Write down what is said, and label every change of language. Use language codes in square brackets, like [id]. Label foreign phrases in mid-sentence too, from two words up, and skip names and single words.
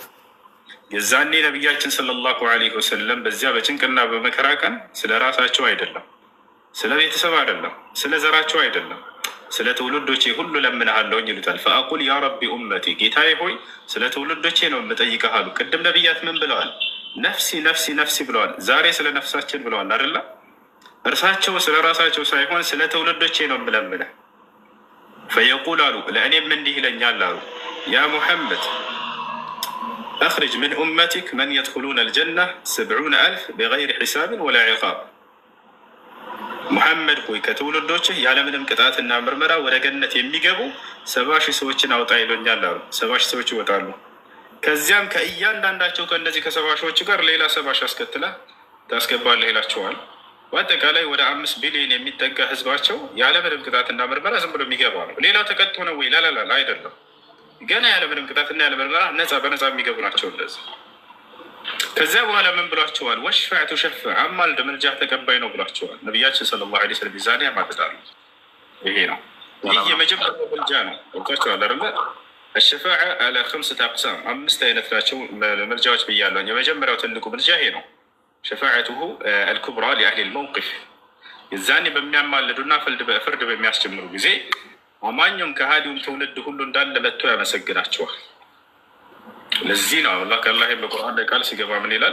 [am] የዛኔ ነቢያችን [ar] صلى الله عليه وسلم [am] በዚያ በጭንቅና በመከራ ቀን ስለ ራሳቸው አይደለም፣ ስለ ቤተሰብ አይደለም፣ ስለ ዘራቸው አይደለም፣ ስለ ትውልዶቼ ሁሉ ለምንሃለሁኝ ይሉታል። [ar] فأقول يا ربي أمتي [am] ጌታዬ ሆይ ስለ ትውልዶቼ ነው የምጠይቀህ አሉ። ቅድም ነቢያት ምን ብለዋል? [ar] نفسي نفسي نفسي [am] ብለዋል። ዛሬ ስለ ነፍሳችን ብለዋል አይደለ? እርሳቸው ስለ ራሳቸው ሳይሆን ስለ ትውልዶቼ ነው የምለምነህ። ፈየቁል አሉ ለእኔም እንዲህ ይለኛል አሉ [ar] يا محمد أخرج من أمتك من يدخلون الجنة 70,000 بغير حساب ولا عقاب። [am] ሙሐመድ ሆይ ከትውልዶችህ ያለምንም ቅጣትና ምርመራ ወደ ገነት የሚገቡ 70,000 ሰዎችን አውጣ ይሎኛል አሉ። 70,000 ሰዎች ይወጣሉ። ከዚያም ከእያንዳንዳቸው ከእነዚህ ከ70,000ዎች ጋር ሌላ 70,000 አስከትለህ ታስገባለህ ይላቸዋል። በአጠቃላይ ወደ 5 ቢሊዮን የሚጠጋ ህዝባቸው ያለምንም ቅጣትና ምርመራ ዝም ብሎ የሚገባ ነው። ሌላው ተቀጥቶ ነው ወይ? ላላላ አይደለም። ገና ያለምንም ቅጣትና ያለምንም ነፃ በነፃ የሚገቡ ናቸው እንደዚህ። ከዚያ በኋላ ምን ብሏቸዋል? [ar] واشفع تشفع [am] አማልድ ምልጃህ ተቀባይ ነው ብሏቸዋል። ነቢያችን [ar] صلى الله عليه وسلم [am] ዛኔ ያማልዳሉ። ይሄ ነው፣ ይህ የመጀመሪያው ምልጃ ነው። ወቃቸዋል አይደለ? [ar] الشفاعة على 5 أقسام [am] 5 አይነት ናቸው ምልጃዎች ብያለሁ። የመጀመሪያው ትልቁ ምልጃ ይሄ ነው። [ar] شفاعته الكبرى لأهل الموقف [am] የዛኔ በሚያማልዱና ፍርድ በሚያስጀምሩ ጊዜ አማኙም ከሃዲውም ትውልድ ሁሉ እንዳለ መጥቶ ያመሰግናቸዋል። ለዚህ ነው አላህ ከአላህ በቁርአን ላይ ቃል ሲገባ ምን ይላል?